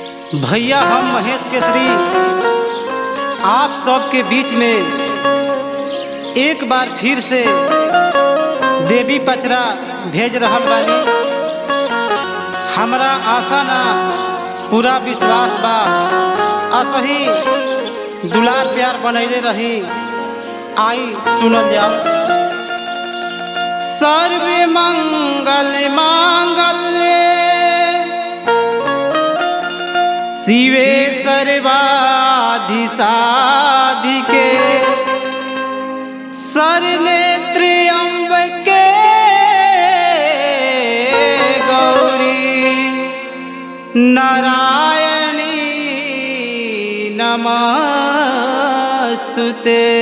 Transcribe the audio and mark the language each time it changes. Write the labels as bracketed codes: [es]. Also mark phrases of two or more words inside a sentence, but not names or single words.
[bho] भैया हम महेश केसरी आप सबके बीच में एक बार फिर से देवी पचरा भेज रहल बानी। हमरा आशा ना पूरा विश्वास बा असही दुलार प्यार बनैले रही। आई सुनल जाओ। [sa] सर्वे मंगल मांगल्ये शिवे सर्वाधि साधिके शरनेत्रे अम्बिके गौरी नारायणी नमस्तुते।